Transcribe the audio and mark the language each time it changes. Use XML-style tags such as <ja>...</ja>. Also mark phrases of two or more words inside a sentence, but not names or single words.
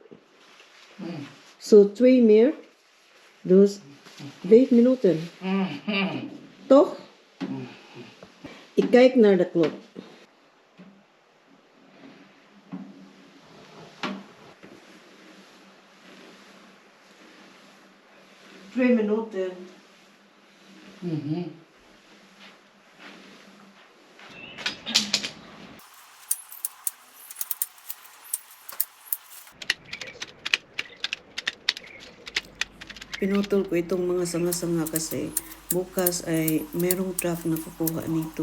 <nl>Zo 2 meer, dus 5 minuten. Toch? Ik kijk naar de klok. Twee minuten.</nl> <tl>Pinutol ko itong mga sanga-sanga kasi bukas ay merong truck na kukuha nito.</tl>